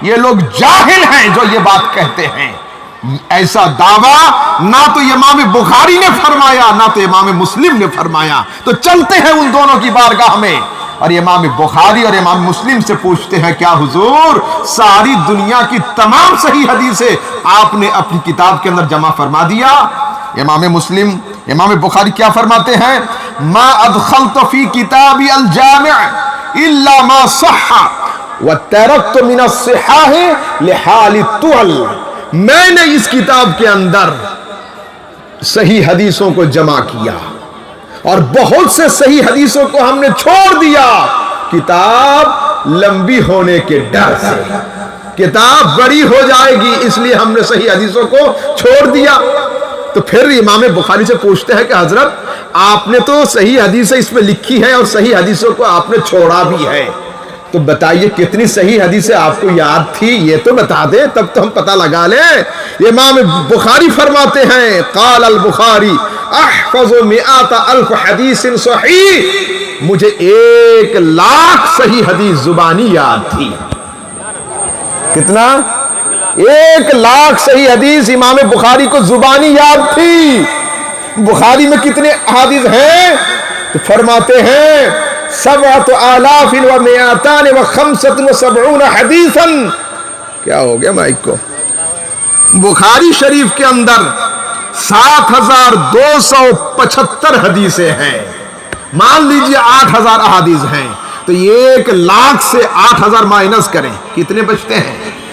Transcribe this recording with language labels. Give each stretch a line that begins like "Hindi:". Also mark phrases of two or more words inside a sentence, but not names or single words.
Hindi: ये लोग जाहिल हैं जो ये बात कहते हैं। ऐसा दावा ना तो इमाम बुखारी ने फरमाया, ना तो इमाम मुस्लिम ने फरमाया। तो चलते हैं उन दोनों की बारगाह में और इमाम बुखारी और इमाम मुस्लिम से पूछते हैं, क्या हुजूर सारी दुनिया की तमाम सही हदीसें आपने अपनी किताब के अंदर जमा फरमा दिया? इमाम बुखारी क्या फरमाते हैं?
Arabic: ما أدخلت في كتابي الجامع إلا ما صح وتركت من الصحاح لحال الطول.
Hindi: मैंने इस किताब के अंदर सही हदीसों को जमा किया और बहुत से सही हदीसों को हमने छोड़ दिया, किताब लंबी होने के डर से। किताब बड़ी हो जाएगी इसलिए हमने सही हदीसों को छोड़ दिया। तो फिर इमाम बुखारी से पूछते हैं कि हजरत आपने तो सही हदीसें इसमें लिखी है और सही हदीसों को आपने छोड़ा भी है, तो बताइए कितनी सही हदीसें आपको याद थी, ये तो बता दे, तब तो हम पता लगा लें। इमाम बुखारी फरमाते हैं,
Arabic: قال البخاري أحفظ مائة ألف حديث صحيح,
Hindi: मुझे 1,00,000 सही हदीस जुबानी याद थी। कितना? 1,00,000 सही हदीस इमाम बुखारी को जुबानी याद थी। बुखारी में कितने हदीस हैं? तो फरमाते हैं
Arabic: سبعة آلاف ومائتان وخمسة وسبعون حديثا.
Hindi: क्या हो गया माइक को? बुखारी शरीफ के अंदर 7,275 हदीसें हैं। मान लीजिए 8,000 अहादीस हैं, तो 1,00,000 से 8,000 माइनस करें, कितने बचते हैं?